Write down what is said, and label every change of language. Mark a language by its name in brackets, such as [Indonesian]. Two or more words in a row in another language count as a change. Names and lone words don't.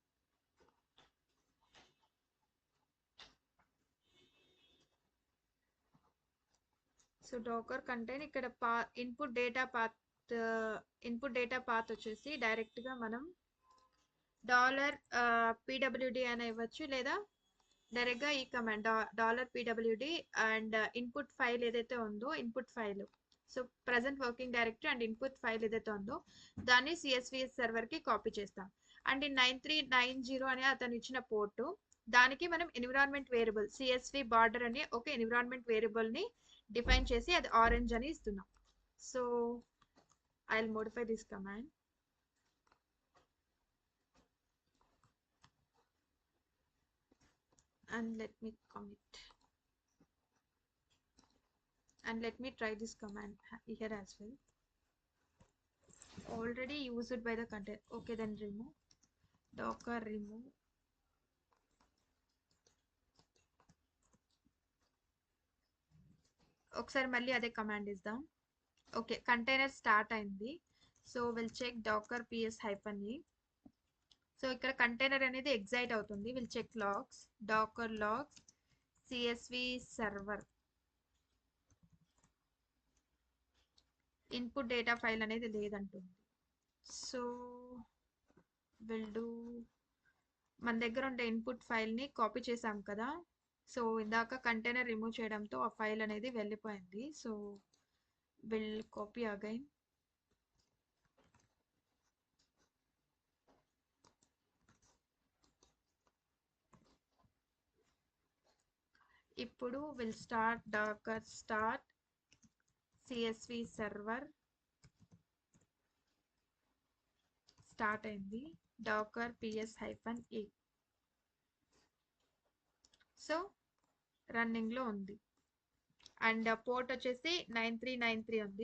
[Telugu] సో [English] docker contain [Telugu] ఇక్కడ [English] input data path [Telugu] వచ్చేసి డైరెక్ట్ గా మనం $pwd అని ఇవ్వచ్చు, లేదా డైరెక్ట్ గా ఈ కమాండ్ [English] $pwd and input file [Telugu] ఏదైతే ఉందో [English] input file, so present working directory and input file [Telugu] ఏదైతే ఉందో దాన్ని [English] CSVS server [Telugu] కి కాపీ చేస్తాం. అండ్ 9390 అనే అతను ఇచ్చిన పోర్టు, దానికి మనం [English] environment variable CSV border [Telugu] అనే ఒక [English] environment variable [Telugu] ని డిఫైన్ చేసి అది ఆరెంజ్ అని ఇస్తున్నాం. [English] so I will modify this command. And let me commit. And let me try this command here as well. Already used by the container. Okay, then remove. Docker remove. [Telugu] ఒకసారి మళ్ళీ అదే కమాండ్ ఇద్దాం. [English] okay, container start అయింది. so will check docker ps-e. [Telugu] సో ఇక్కడ కంటైనర్ అనేది ఎగ్జైట్ అవుతుంది. [English] will check logs, docker logs CSV server input data file [Telugu] అనేది లేదంటుంది. [English] so will do, [Telugu] మన దగ్గర ఉండే [English] input fileని [Telugu] కాపీ చేసాం కదా, సో ఇందాక [English] container remove [Telugu] చేయడంతో ఆ ఫైల్ అనేది వెళ్ళిపోయింది. [English] so will copy again. ఇప్పుడు will start docker start CSV server. [Telugu] స్టార్ట్ అయింది. [English] docker ps-e. so running [Telugu] లో ఉంది అండ్ పోర్ట్ వచ్చేసి 9393 ఉంది.